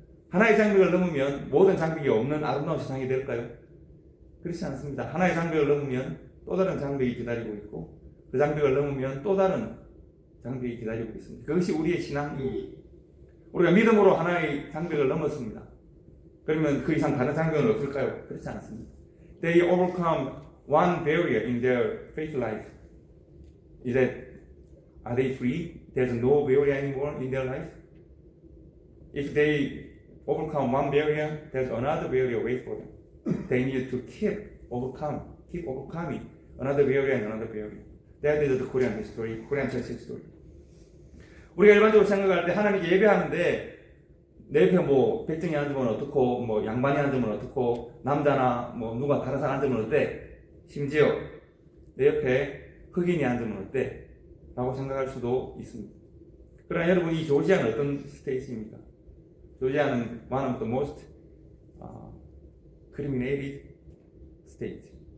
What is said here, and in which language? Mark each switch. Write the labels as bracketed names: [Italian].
[Korean] 하나의 장벽을 넘으면 모든 장벽이 없는 아름다운 세상이 될까요? 그렇지 않습니다. 하나의 장벽을 넘으면 또 다른 장벽이 기다리고 있고 그 장벽을 넘으면 또 다른 장벽이 기다리고 있습니다. 그것이 우리의 신앙입니다. 우리가 믿음으로 하나의 장벽을 넘었습니다. 그러면 그 이상 다른 장벽은 없을까요? 그렇지 않습니다. [English] They overcome one barrier in their faith life. Is that are they free? There's no barrier anymore in their life. If they overcome one barrier, there's another barrier wait for them. They need to keep overcoming another barrier and another barrier. That is the Korean history, Korean church history. [Korean] 우리가 일반적으로 생각할 때 하나님께 예배하는데 내 옆에 뭐 백정이 앉으면 어떻고 뭐 양반이 앉으면 어떻고 남자나 뭐 누가 다른 사람 앉으면 어때? 심지어 내 옆에 흑인이 앉으면 어때? 라고 생각할 수도 있습니다. 그러나 여러분 이 조지아는 어떤 스테이트입니까? [English] 조지아는 one of the most criminated state.